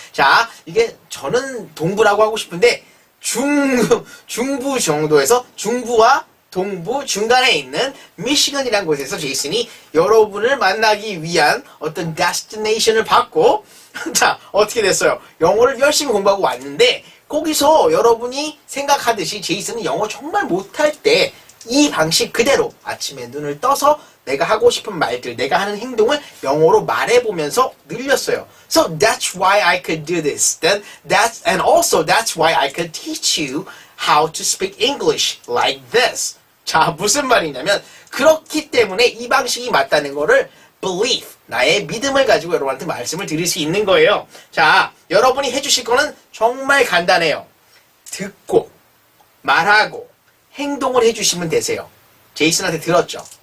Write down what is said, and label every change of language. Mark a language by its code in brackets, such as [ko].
[ko] 자, 이게 저는 동부라고 하고 싶은데 중부 정도에서 중부와 동부 중간에 있는 미시건이라는 곳에서 제이슨이 여러분을 만나기 위한 어떤 데스티네이션을 받고 자, 어떻게 됐어요? 영어를 열심히 공부하고 왔는데 거기서 여러분이 생각하듯이 제이슨은 영어 정말 못할 때 이 방식 그대로 아침에 눈을 떠서 내가 하고 싶은 말들, 내가 하는 행동을 영어로 말해보면서 늘렸어요. [en] So that's why I could do this. And also that's why I could teach you how to speak English like this. [ko] 자, 무슨 말이냐면 그렇기 때문에 이 방식이 맞다는 거를 belief, 나의 믿음을 가지고 여러분한테 말씀을 드릴 수 있는 거예요. 자, 여러분이 해주실 거는 정말 간단해요. 듣고 말하고 행동을 해주시면 되세요. 제이슨한테 들었죠?